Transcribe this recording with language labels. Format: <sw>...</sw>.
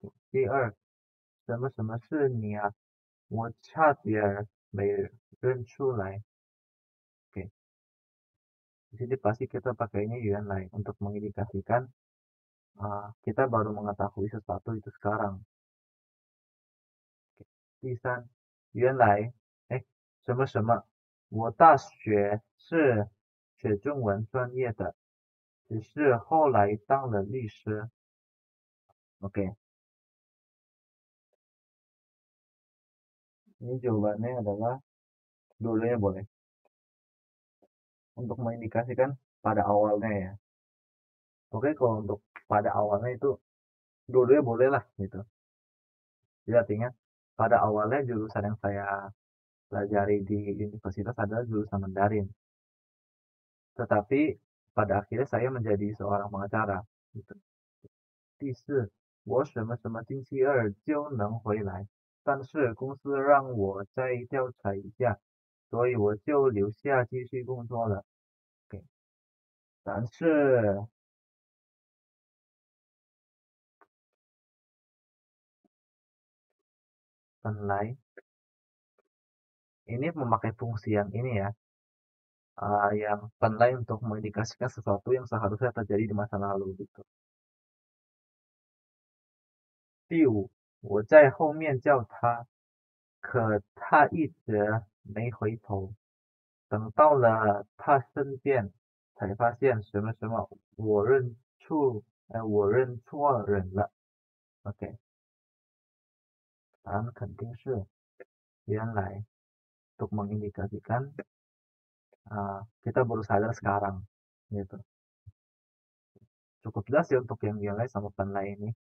<zh>第二，什么是你啊？我差点没认出来.</zh> <id>Oke, di sini pasti kita pakainya yuan lai untuk mengindikasikan kita baru mengetahui sesuatu itu sekarang. Oke.</id> <zh>第三，原来，哎，什么什么，我大学是学中文专业的，只是后来当了律师。</zh> <id>Oke, ini jawabannya adalah dua-duanya boleh. Untuk mengindikasikan pada awalnya ya. Oke, kalau untuk pada awalnya itu dua-duanya boleh lah gitu. Jadi artinya pada awalnya jurusan yang saya pelajari di universitas adalah jurusan Mandarin. Tetapi pada akhirnya saya menjadi seorang pengacara gitu.</id> <zh>第四，我什么什么星期二就能回来，但是公司让我再调查一下，所以我就留下继续工作了。</zh> <id>OK，</id> <zh>但是本来</zh> <id>ini memakai fungsi yang ini ya, yang penilai untuk mengindikasikan sesuatu yang seharusnya terjadi di masa lalu gitu.</id> <zh>第五，我在后面叫他，可他一直没回头。等到了他身边，才发现什么什么，我认错人了。</zh> <id>OK，</id> <zh>答案肯定是原来</zh> <id>untuk mengindikasikan kita baru sadar sekarang gitu. Cukup jelas ya untuk yang nilai sama penilai ini.</id>